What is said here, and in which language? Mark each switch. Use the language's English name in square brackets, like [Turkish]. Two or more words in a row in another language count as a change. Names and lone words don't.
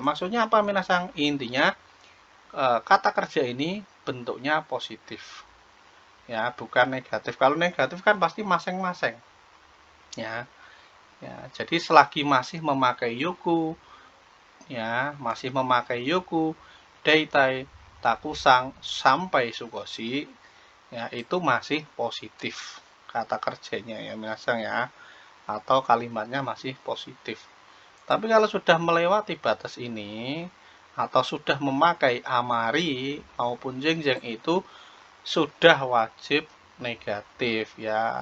[Indonesian] Maksudnya apa minasang? Intinya kata kerja ini bentuknya positif ya, bukan negatif. Kalau negatif kan pasti masing-masing ya. Ya, jadi selagi masih memakai yoku ya, masih memakai [Japanese] よく、だいたい、たくさん [Indonesian] sampai sukoshi ya, itu masih positif kata kerjanya ya minasang ya, atau kalimatnya masih positif. Tapi kalau sudah melewati batas ini atau sudah memakai amari maupun jengjeng itu sudah wajib negatif ya.